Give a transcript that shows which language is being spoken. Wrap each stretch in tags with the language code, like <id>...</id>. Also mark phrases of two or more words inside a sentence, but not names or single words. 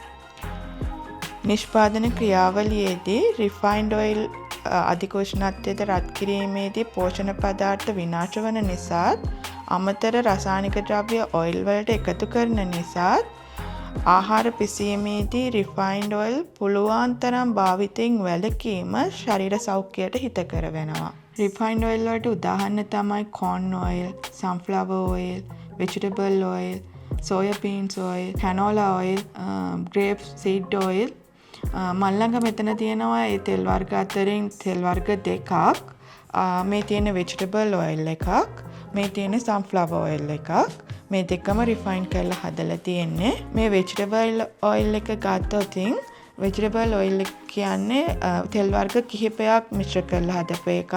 <si>නිෂ්පාදන ක්‍රියාවලියේදී</si> <en>refined oil</en> <si>අධික උෂ්ණත්වයට රත් කිරීමේදී පෝෂණ පදාර්ථ විනාශ වන නිසාත් අමතර රසායනික ද්‍රව්‍ය ඔයිල් වලට එකතු කරන නිසාත් ආහාර පිසීමේදී</si> <en>refined oil</en> <si>පුළුවන් තරම් භාවිතයෙන් වැළකීම ශරීර සෞඛ්‍යයට හිතකර වෙනවා.</si> <en>refined oil</en> <si>වලට උදාහරණ තමයි</si> <en>corn oil, sunflower oil, vegetable oil, soya beans oil, canola oil, grape seed oil.</en> <si>මල් ළඟ මෙතන තියෙනවා ඒ තෙල් වර්ග අතරින් තෙල් වර්ග දෙකක්. මේ තියෙන</si> <en>vegetable oil</en> <si>එකක්, මේ තියෙන</si> <en>sunflower oil</en> <si>එකක්. මේ දෙකම රිෆයින් කරලා හදලා තියෙන්නේ. මේ</si> <en>vegetable oil</en> <si>එක ගත්තොත්</si> <en>vegetable oil</en> <si>කියන්නේ තෙල් වර්ග කිහිපයක් මිශ්‍ර කරලා හදපු එකක්.</si>